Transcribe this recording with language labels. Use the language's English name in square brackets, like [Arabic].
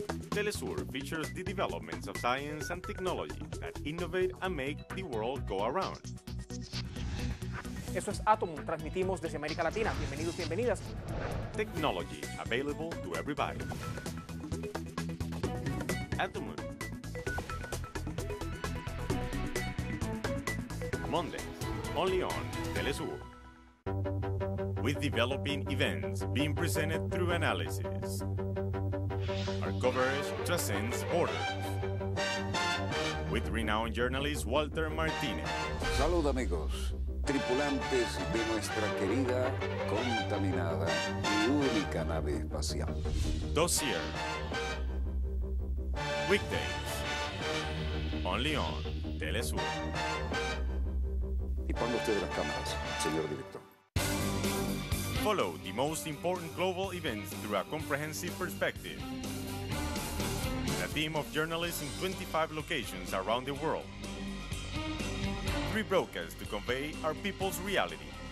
[English] teleSUR features the developments of science and technology that innovate and make the world go around. [Spanish] Eso es Atomum, transmitimos desde América Latina. Bienvenidos, bienvenidas. [English] Technology available to everybody. Atomum. Mondays, only on teleSUR. With developing events being presented through analysis. Our coverage transcends borders. With renowned journalist Walter Martinez. [Spanish] Salud amigos, tripulantes de nuestra querida, contaminada y única nave espacial. [English] Dossier. Weekdays. Only on teleSUR. [Spanish] Y ponga usted las cámaras, señor director. [English] Follow the most important global events through a comprehensive perspective. A team of journalists in 25 locations around the world. 3 broadcasts to convey our people's reality.